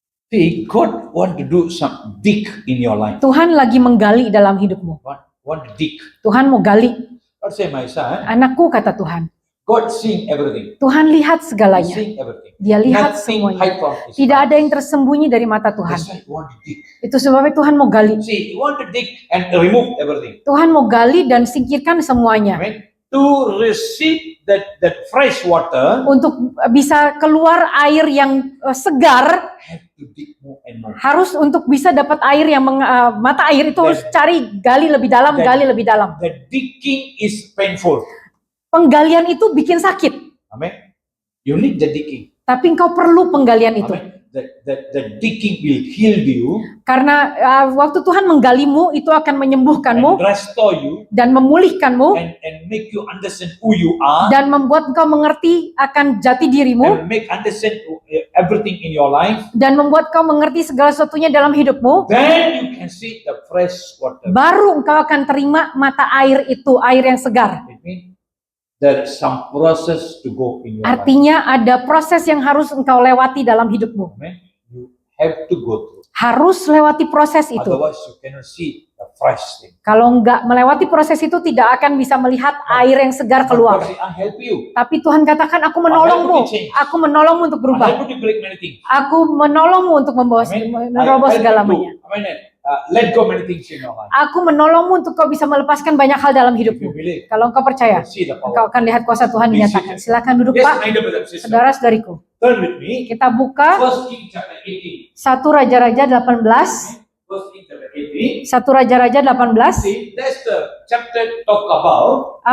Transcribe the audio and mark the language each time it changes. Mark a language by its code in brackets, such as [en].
[en] See, God want to do some dig in your life. [id] Tuhan lagi menggali dalam hidupmu. [en] Want to dig. [id] Tuhan mau gali. [en] God say, my son, [id] Anakku, kata Tuhan, [en] God seeing everything. [id] Tuhan lihat [en] He [id] segalanya. [en] seeing everything. [id] Dia lihat [en] Nothing [id] semuanya. [en] hide from his [id] Tidak ada [en] eyes. [id] yang tersembunyi dari mata Tuhan. [en] That's why he want to dig. [id] Itu sebabnya Tuhan mau gali. [en] See, he want to dig and remove everything. [id] Tuhan mau gali dan singkirkan semuanya. [en] Amen. To receive that fresh water, [id] Untuk bisa keluar air yang segar, [en] have to dig more and more. [id] harus untuk bisa dapat air yang mata air itu harus cari, gali lebih dalam, gali lebih dalam. [en] The digging is painful. [id] Penggalian itu bikin sakit, [en] Amen. You need the digging. [id] tapi engkau perlu penggalian itu. [en] Amen. The digging will heal you [id] Karena waktu Tuhan menggalimu, itu akan [en] and [id] menyembuhkanmu [en] restore you [id] dan memulihkanmu [en] and make you understand who you are [id] dan membuat engkau mengerti akan jati dirimu [en] and make understand everything in your life. [id] dan membuat kau mengerti segala sesuatunya dalam hidupmu. [en] Then you can see the fresh water. [id] Baru engkau akan terima mata air itu, air yang segar. [en] It means there is some process to go in your life. [id] Artinya ada proses yang harus engkau lewati dalam hidupmu. [en] Amen. You have to go through. [id] Harus lewati proses itu. [en] Otherwise, you cannot see the fresh thing. [id] Kalau enggak melewati proses itu, tidak akan bisa melihat air yang segar [en] But [id] keluar. [en] God say, I help you. [id] Tapi Tuhan katakan, aku menolongmu. Aku menolongmu untuk [en] I [id] berubah. [en] help you to break many things. [id] Aku menolongmu untuk membawa [en] Amen. [id] menerobos segalanya. [en] Let go many things in your life. [id] Aku menolongmu untuk kau bisa melepaskan banyak hal dalam [en] If you [id] hidupmu. [en] believe, [id] Kalau engkau percaya, [en] see the [id] engkau [en] power. [id] akan lihat kuasa Tuhan dinyatakan. Silakan duduk, [en] Yes, [id] Pak. [en] my dear brother and sister. [id] Saudara-saudariku, [en] Turn with me. [id] kita buka [en] First King chapter 18. [id] 1 Raja-Raja 18. [en] First King chapter 18. [id] 1 Raja-Raja 18. [en] See, that's the chapter talk about.